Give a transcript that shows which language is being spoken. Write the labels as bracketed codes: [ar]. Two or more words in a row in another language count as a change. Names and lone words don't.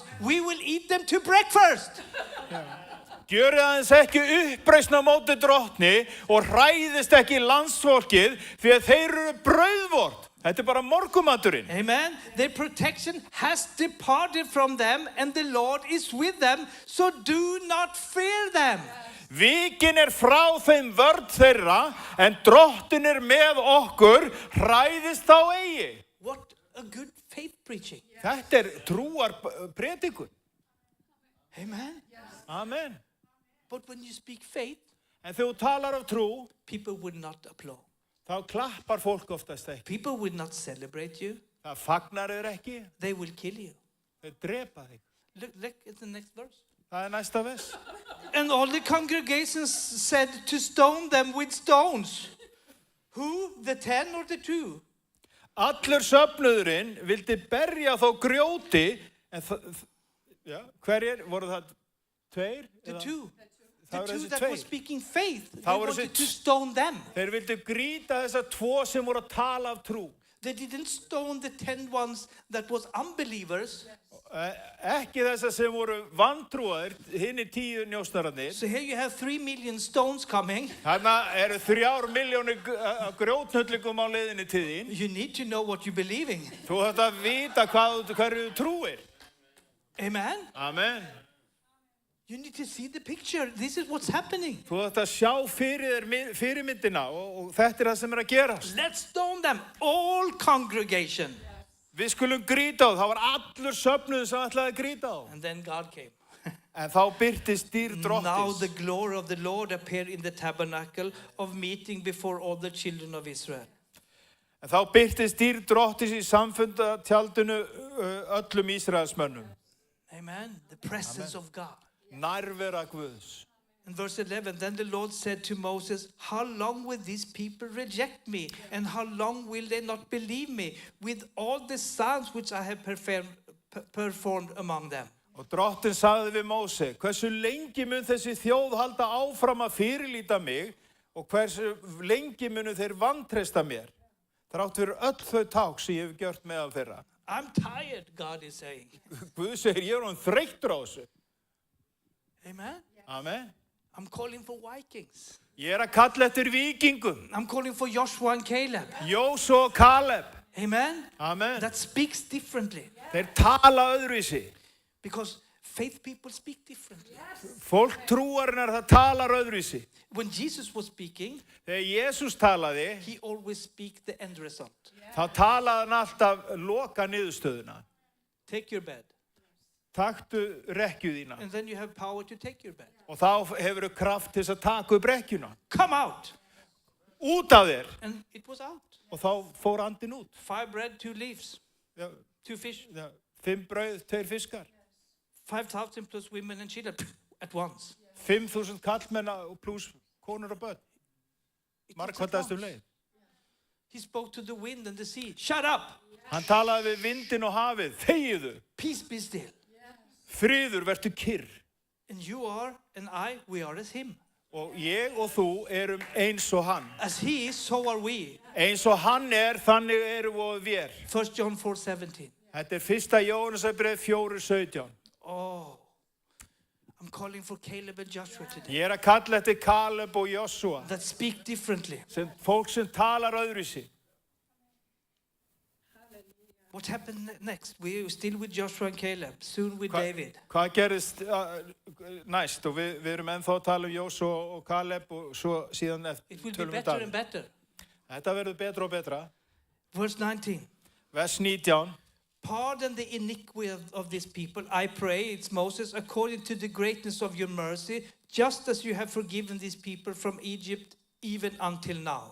[en] We will eat them to breakfast. [is] Gjörið aðeins ekki uppreisn á móti drottni og hræðist ekki landsfólkið því að þeir eru brauðvort. Þetta bara morgumaturinn. [en] Amen. Their protection has departed from them and the Lord is with them, so do not fear them. [is] Víkin frá þeim vörn þeirra en drottin með okkur, hræðist þá eigi. [en] What a good faith preaching. [is] Þetta trúar predikun. [en] Amen. [is] Amen. [en] But when you speak faith, [is] En þegar þú talar af trú, [en] people would not applaud. [is] þá klappar fólk oftast ekki. [en] People would not celebrate you. [is] Það fagnar þeir ekki, [en] They will kill you. [is] þeir drepa þig. [en] Look at the next verse. [is] Það næsta vers. [en] And all the congregations said to stone them with stones. Who? The 10 or the 2? [is] Allur söfnuðurinn vildi berja þó grjóti, en hverjir voru það? Tveir? [en] The [is] Eða- [en] 2. The [is] Það voru [en] 2 [is] þessi [en] that [is] tveir. [en] were speaking faith. They [is] Það voru [en] wanted [is] þessi [en] to stone them. [is] Þeir vildu grýta þessa tvo sem voru að tala af trú. [en] They didn't stone the 10 ones that was unbelievers. [is] Ekki þessa sem voru vantrúaðir, hinni 10 njósnararnir. [en] So here you have 3 million stones coming. [is] Þarna eru 3 milljónir grjótnöllingum á leiðinni til þín. [en] You need to know what you believe in. [is] Þú þarft að vita hverju þú trúir. [en] Amen. [is] Amen. [en] You need to see the picture. This is what's happening. [is] Þú þarft að sjá fyrir þér fyrirmyndina og þetta það sem að gerast. [en] Let's stone them. All congregation. [is] Við skulum grýta á, það var allur söfnuður sem ætlaði að grýta á. [en] And then God came. [is] En þá birtist dýr [en] Now the [is] drottins. [en] glory of the Lord appeared in the tabernacle of meeting before all the children of Israel. [is] En þá birtist dýr drottins í samfundatjaldinu öllum Ísraelsmönnum. [en] Amen. The presence of God. [is] Nærvera Guðs. [en] In verse 11, then the Lord said to Moses, how long will these people reject me? And how long will they not believe me with all the signs which I have performed among them? [is] Og drottin sagði við Móse, hversu lengi mun þessi þjóð halda áfram að fyrirlíta mig og hversu lengi munu þeir vantreysta mér? Þrátt fyrir öll þau ták sem ég hef gjört meðal þeirra. [en] I'm tired, God is saying. [is] Guð segir, ég hann þreyttur á þessu. [en] Amen. [is] Amen. [en] I'm calling for Vikings. [is] Ég að kalla eftir víkingum. [en] I'm calling for Joshua and Caleb. [is] Jósúa og Kaleb. [en] Amen. [is] Amen. [en] That speaks differently. [is] Þeir tala öðruvísi. [en] Because faith people speak differently. [is] Fólk trúarinnar það talar öðruvísi. [en] When Jesus was speaking, [is] Þegar Jesús talaði, [en] he always speak the end result. [is] þá talaði hann alltaf loka niðurstöðuna. [en] Take your bed. [is] taktu rekkju þína. [en] And then you have power to take your bed. [is] Og þá hefur kraft til að taka upp rekkjuna. [en] Come out. [is] Út af þér. [en] And it was out. [is] Og þá fór andinn út. [en] 5 bread, 2 leaves, [is] Já, [en] 2 fish, [is] já, 5 brauð, 2 fiskar. [en] 5,000 plus women and children at once. [is] 5.000 kallmenn pluss konur og börn. [en] It was at [is] Margfaldaðist [en] once. [is] leið. [en] He spoke to the wind and the sea. Shut up. [is] Hann talaði við vindin og hafið. Þegiðu. [en] Peace be still. [is] Friður, vertu kyrr. [en] And you are and I, we are as him. [is] Og ég og þú erum eins og hann. [en] As he is, so are we. [is] Eins og hann þannig erum við. [en] 1 John 4:17. [is] Þetta 1. Jóhannesarbreið 4:17. [en] Oh, I'm calling for Caleb and Joshua today. [is] Ég að kalla eftir Kaleb og Joshua. [en] That speak differently. [is] Fólk sem talar öðruvísi. [en] What happened next? We're still with Joshua and Caleb, soon with David. [is] Hvað gerist næst? Og við erum ennþá að tala Joshua og Kaleb og svo síðan [en] It will be [is] tölum [en] better and [is] Davíð. [en] better. [is] Þetta verður betra og betra. [en] Verse 19. [is] Vers 19. [en] Pardon the iniquity of this people, I pray, it's Moses, according to the greatness of your mercy, just as you have forgiven these people from Egypt even until now.